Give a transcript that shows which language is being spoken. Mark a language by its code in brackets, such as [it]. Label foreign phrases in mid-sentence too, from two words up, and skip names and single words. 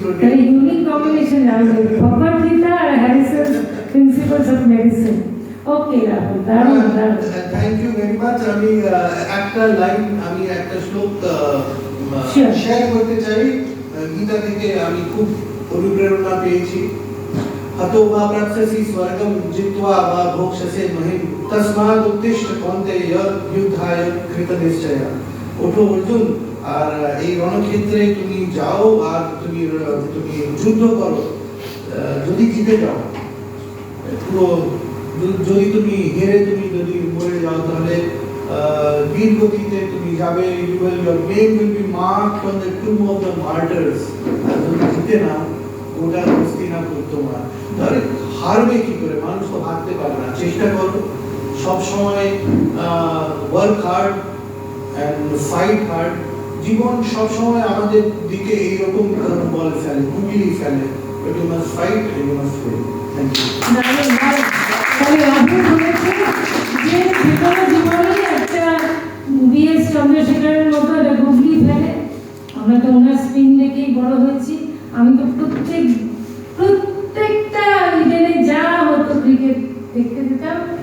[en] unique combination [bn] আমাদের, ভগবত গীতা আর হ্যারিসন প্রিন্সিপালস অফ মেডিসিন। ওকে রাহুল, দারুণ দারুণ। [en] Thank you very much. [bn] আমি একটা লাইন, আমি একটা শ্লোক শেয়ার করতে চাই গীতা থেকে। আমি খুব অনুপ্রেরণা পেয়েছি। [sa] हतो वा प्राप्स्यसि स्वर्गं जित्वा वा भोक्ष्यसे महिं तस्मात् उत्तिष्ठ कौन्तेय युद्धाय कृतनिश्चय। [bn] ওঠো অর্জুন, আর এই রণক্ষেত্রে তুমি যাও, আর তুমি যুদ্ধ করো। যদি জিতে যাও, পুরো যদি তুমি হেরে তুমি যদি মরে যাও, তাহলে বীর গতিতে তুমি যাবে। [en] your name will be marked on the tomb of the martyrs। [bn] আর যদি জিতে নাও, গোটা হস্তিনাপুর তোমার। তাহলে হারবে কি করে? মানুষ সব সময় [en] work hard and fight hard. [bn] জীবন সব সময় আমাদের দিকে এইরকম বল ফেলে, গুগলি ফেলে, [en] But you must fight and you must win. Thank you. [bn] তাহলে আপনি বলেছেন যে যেকোনো জীবনে একটা বিএস চন্দ্রশেখরের মতো একটা গুগলি ফেলে। আমরা তো ওনার স্পিন দেখেই বড় হয়েছি। আমি তো প্রত্যেকটা ইডেনে যা হতো ক্রিকেট দেখতে যেতাম।